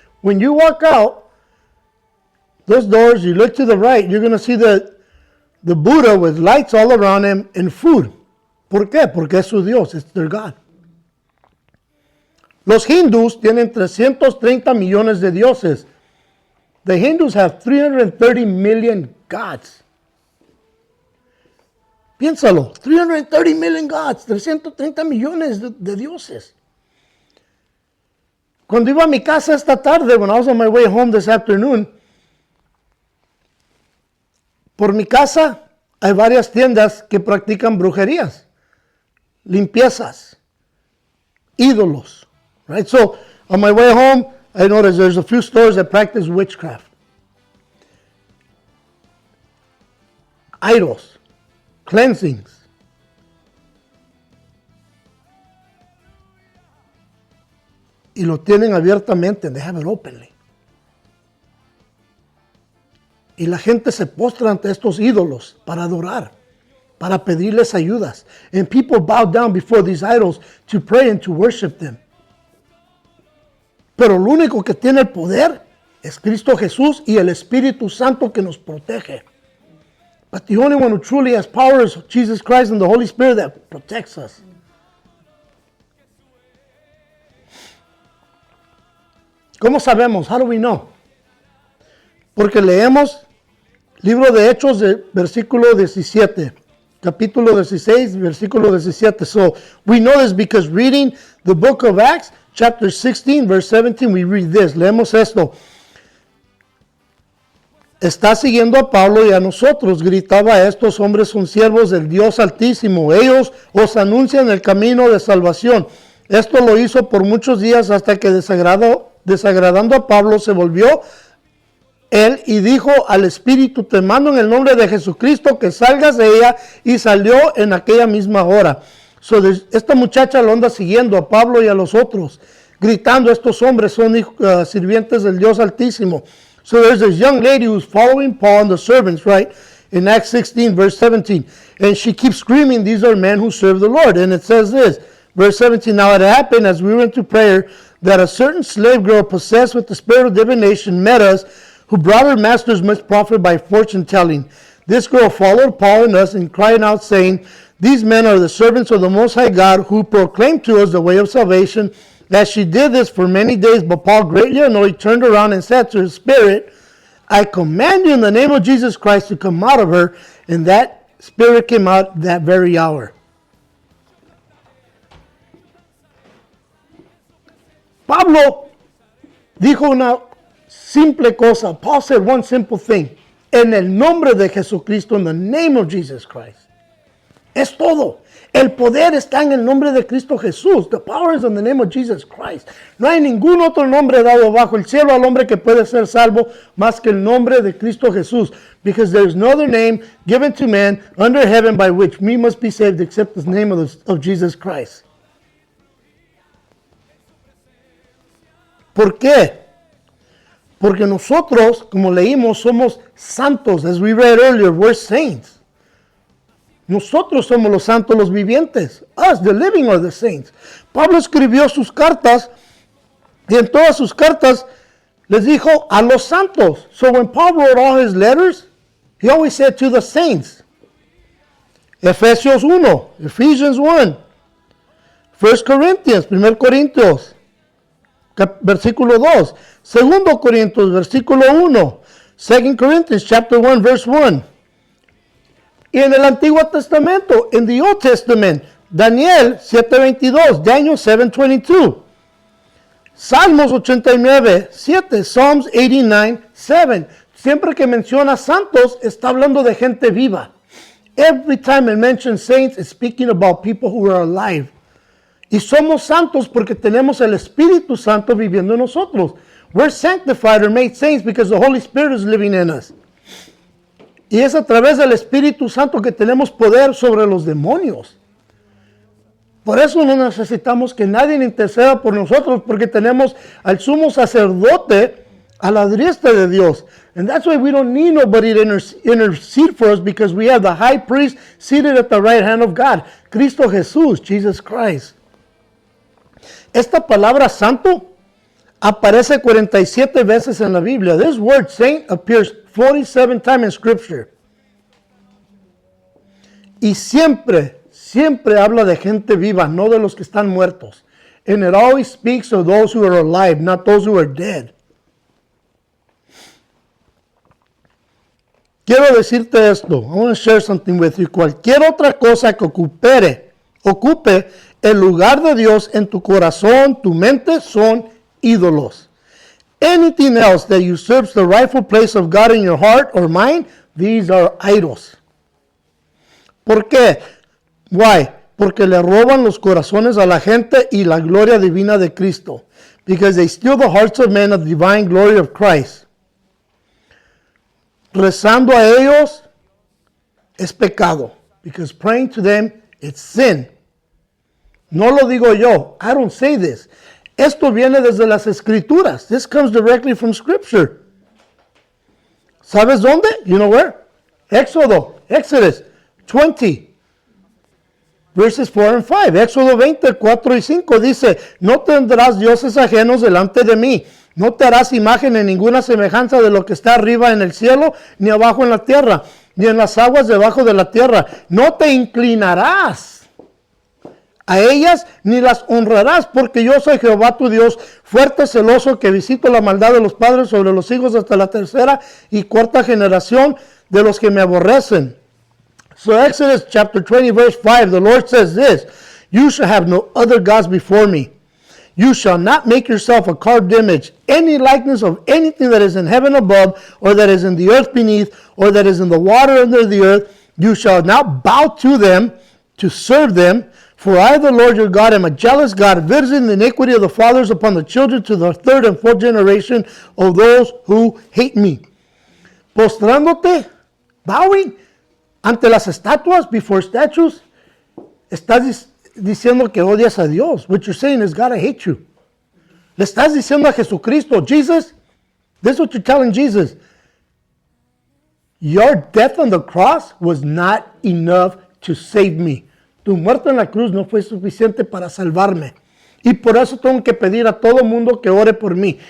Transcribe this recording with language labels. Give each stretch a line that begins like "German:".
English: When you walk out, those doors, you look to the right, you're going to see the Buddha with lights all around him and food.
Spanish: ¿Por qué? Porque es su Dios,
English: it's their God.
Spanish: Los hindús tienen 330 millones de dioses.
English: The Hindus have 330 million gods.
Spanish: Piénsalo, 330
English: million gods,
Spanish: 330 millones de dioses. Cuando iba a mi casa esta tarde,
English: when I was on my way home this afternoon,
Spanish: por mi casa hay varias tiendas que practican brujerías, limpiezas, ídolos, Right?
English: So on my way home, I noticed there's a few stores that practice witchcraft. Idols, cleansings.
Spanish: Y lo tienen abiertamente,
English: they have it openly.
Spanish: Y la gente se postra ante estos ídolos para adorar, para pedirles ayudas.
English: And people bow down before these idols to pray and to worship them.
Spanish: Pero lo único que tiene el poder es Cristo Jesús y el Espíritu Santo que nos protege.
English: But the only one who truly has power is Jesus Christ and the Holy Spirit that protects us.
Spanish: ¿Cómo sabemos?
English: How do we know?
Spanish: Porque leemos libro de Hechos, versículo 17. Capítulo 16, versículo 17.
English: So we know this because reading the book of Acts, chapter 16, verse 17, we read this.
Spanish: Leemos esto. Está siguiendo a Pablo y a nosotros, gritaba, estos hombres son siervos del Dios Altísimo, ellos os anuncian el camino de salvación. Esto lo hizo por muchos días hasta que desagradando a Pablo se volvió él y dijo al Espíritu, te mando en el nombre de Jesucristo que salgas de ella, y salió en aquella misma hora. So, esta muchacha lo anda siguiendo a Pablo y a los otros, gritando, estos hombres son sirvientes del Dios Altísimo.
English: So there's this young lady who's following Paul and the servants, right? In Acts 16, verse 17. And she keeps screaming, these are men who serve the Lord. And it says this, verse 17, now it happened as we went to prayer that a certain slave girl possessed with the spirit of divination met us, who brought her masters much profit by fortune telling. This girl followed Paul and us and cried out, saying, these men are the servants of the Most High God, who proclaim to us the way of salvation. That she did this for many days, but Paul, greatly annoyed, turned around and said to his spirit, I command you in the name of Jesus Christ to come out of her. And that spirit came out that very hour.
Spanish: Pablo dijo una simple cosa.
English: Paul said one simple thing.
Spanish: En el nombre de Jesucristo,
English: in the name of Jesus Christ.
Spanish: Es todo. El poder está en el nombre de Cristo Jesús.
English: The power is in the name of Jesus Christ.
Spanish: No hay ningún otro nombre dado bajo el cielo al hombre que puede ser salvo más que el nombre de Cristo Jesús.
English: Because there is no other name given to man under heaven by which we must be saved except the name of Jesus Christ.
Spanish: ¿Por qué? Porque nosotros, como leímos, somos santos.
English: As we read earlier, we're saints.
Spanish: Nosotros somos los santos, los vivientes.
English: Us, the living, are the saints.
Spanish: Pablo escribió sus cartas y en todas sus cartas les dijo a los santos.
English: So when Paul wrote all his letters, he always said to the saints.
Spanish: Efesios 1,
English: Ephesians 1, 1 Corinthians,
Spanish: 1 Corintios, versículo 2, 2 Corintios, versículo 1,
English: 2 Corinthians, chapter 1, verse 1.
Spanish: Y en el Antiguo Testamento,
English: in the Old Testament,
Spanish: Daniel 7:22, Daniel 7:22. Salmos 89, 7,
English: Psalms
Spanish: 89, 7. Siempre que menciona santos, está hablando de gente viva.
English: Every time it mentions saints, it's speaking about people who are alive.
Spanish: Y somos santos porque tenemos el Espíritu Santo viviendo en nosotros.
English: We're sanctified or made saints because the Holy Spirit is living in us.
Spanish: Y es a través del Espíritu Santo que tenemos poder sobre los demonios. Por eso no necesitamos que nadie interceda por nosotros, porque tenemos al sumo sacerdote a la diestra de Dios.
English: And that's why we don't need nobody to intercede for us, because we have the high priest seated at the right hand of God, Cristo Jesús, Jesus Christ.
Spanish: Esta palabra santo aparece 47 veces en la Biblia.
English: This word saint appears 47 times in Scripture.
Spanish: Y siempre habla de gente viva, no de los que están muertos.
English: And it always speaks of those who are alive, not those who are dead.
Spanish: Quiero decirte esto.
English: I want to share something with you.
Spanish: Cualquier otra cosa que ocupe el lugar de Dios en tu corazón, tu mente, son ídolos.
English: Anything else that usurps the rightful place of God in your heart or mind, these are idols.
Spanish: ¿Por qué?
English: Why?
Spanish: porque le roban los corazones a la gente y la gloria divina de Cristo.
English: Because they steal the hearts of men of the divine glory of Christ.
Spanish: Rezando a ellos es pecado.
English: Because praying to them, it's sin.
Spanish: No lo digo yo.
English: I don't say this.
Spanish: Esto viene desde las Escrituras.
English: This comes directly from Scripture.
Spanish: ¿Sabes dónde?
English: You know where? Exodus 20. Verses 4 and 5.
Spanish: Éxodo 20, 4 y 5 dice, no tendrás dioses ajenos delante de mí. No te harás imagen en ninguna semejanza de lo que está arriba en el cielo, ni abajo en la tierra, ni en las aguas debajo de la tierra. No te inclinarás a ellas, ni las honrarás, porque yo soy Jehová tu Dios, fuerte, celoso, que visito la maldad de los padres sobre los hijos hasta la tercera y cuarta generación de los que me aborrecen.
English: So Exodus chapter 20 verse 5, the Lord says this, you shall have no other gods before me. You shall not make yourself a carved image, any likeness of anything that is in heaven above, or that is in the earth beneath, or that is in the water under the earth. You shall not bow to them to serve them. For I, the Lord your God, am a jealous God, visiting the iniquity of the fathers upon the children to the third and fourth generation of those who hate me.
Spanish: Postrándote,
English: bowing,
Spanish: ante las estatuas,
English: before statues,
Spanish: estás diciendo que odias a Dios.
English: What you're saying is, God, I hate you.
Spanish: Le estás diciendo a Jesucristo,
English: Jesus, this is what you're telling Jesus. Your death on the cross was not enough to save me.
Spanish: Tu muerte en la cruz no fue suficiente para salvarme. Y por eso tengo que pedir a todo mundo que ore por mí.